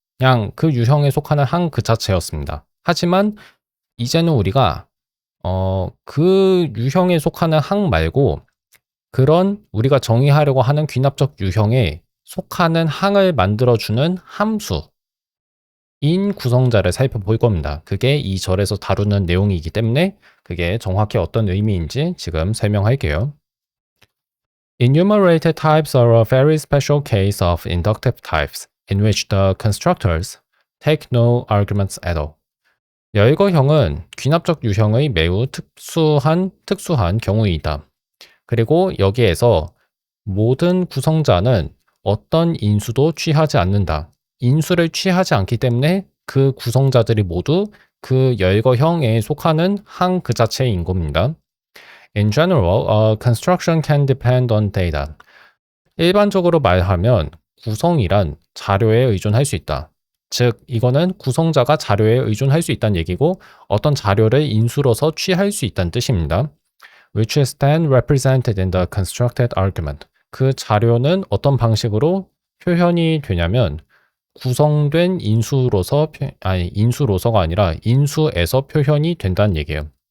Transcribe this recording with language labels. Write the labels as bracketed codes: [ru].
[ko] 그냥 그 유형에 속하는 항 그 자체였습니다. 하지만 이제는 우리가 그 유형에 속하는 항 말고 그런 우리가 정의하려고 하는 귀납적 유형에 속하는 항을 만들어주는 함수인 구성자를 살펴볼 겁니다. 그게 이 절에서 다루는 내용이기 때문에 그게 정확히 어떤 의미인지 지금 설명할게요. [en] Enumerated types are a very special case of inductive types in which the constructors take no arguments at all. [ko] 열거형은 귀납적 유형의 매우 특수한 경우이다. 그리고 여기에서 모든 구성자는 어떤 인수도 취하지 않는다. 인수를 취하지 않기 때문에 그 구성자들이 모두 그 열거형에 속하는 항 그 자체인 겁니다. [en] In general, a construction can depend on data. [ko] 일반적으로 말하면 구성이란 자료에 의존할 수 있다. 즉, 이거는 구성자가 자료에 의존할 수 있다는 얘기고 어떤 자료를 인수로서 취할 수 있다는 뜻입니다. [en] Which is then represented in the constructed argument. [ko] 그 자료는 어떤 방식으로 표현이 되냐면 구성된 인수로서가 아니라 인수에서 표현이 된다는 얘기예요.